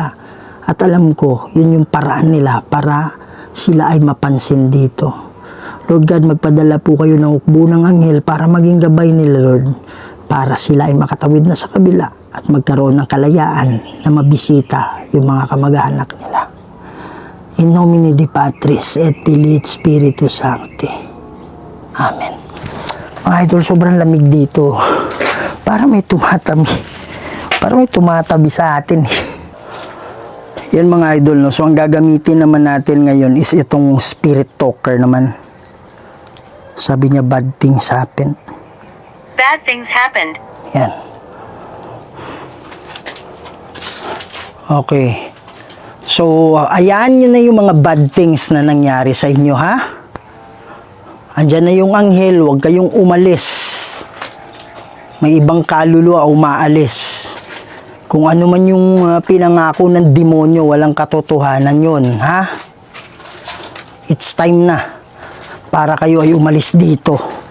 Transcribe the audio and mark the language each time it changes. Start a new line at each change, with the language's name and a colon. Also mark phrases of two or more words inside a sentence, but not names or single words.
Filipino: At alam ko, yun yung paraan nila para sila ay mapansin dito.
English: Lord God,
Filipino: magpadala po kayo ng hukbo ng anghel para maging gabay nila, Lord. Para sila ay makatawid na sa kabila at magkaroon ng kalayaan na mabisita yung mga kamag-anak nila.
Latin: In nomine Dei Patris et Filii et Spiritus Sancti. Amen.
Filipino: Mga idol, sobrang lamig dito. Para may tumatabi sa atin. Yan mga idol, no? So ang gagamitin naman natin ngayon is itong
English: spirit talker
Filipino: naman. Sabi niya,
English: bad things happen. Bad things happened.
Filipino: Yan. Okay. So, ayan nyo na yung mga
English: bad things
Filipino: na nangyari sa inyo, ha? Andyan na yung anghel, huwag kayong umalis. May ibang kaluluwa umaalis. Kung ano man yung pinangako ng demonyo, walang katotohanan yun, ha?
English: It's time
Filipino: na para kayo ay umalis dito.